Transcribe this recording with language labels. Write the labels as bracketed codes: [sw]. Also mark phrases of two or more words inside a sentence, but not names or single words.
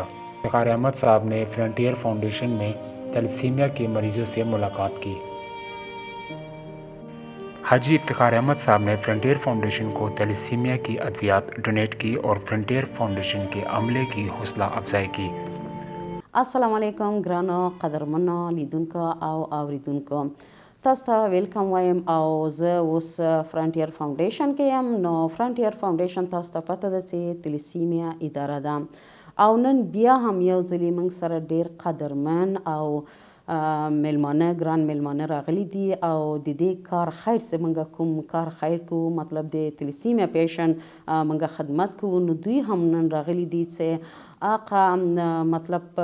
[ur] افتخار احمد صاحب نے فرنٹیئر فاؤنڈیشن میں تھیلیسیمیا کے مریضوں سے ملاقات کی. حاجی افتخار احمد صاحب نے فرنٹیئر فاؤنڈیشن کو تھیلیسیمیا کی ادویات ڈونیٹ کی اور فرنٹیئر فاؤنڈیشن کے عملے کی حوصلہ افزائی کی. [ps] السلام علیکم ګرانو قدرمنو لیدونکو او اوریدونکو، تاسو ته ویلکم وایم او زه اوس فرانټیر فاونډیشن کې یم. نو فرانټیر فاونډیشن تاسو ته پته ده چې تلیسیمیا اداره ده او نن بیا هم یو ځلې موږ سره ډیر قدرمن او میلمانه ګران میلمانه راغلي دي او د دې کار خیر چې موږ کوم کار خیر کوو، مطلب د تلیسیمیا پیشن موږ خدمت کوو، نو دوی هم نن راغلي دي چې آقا مطلب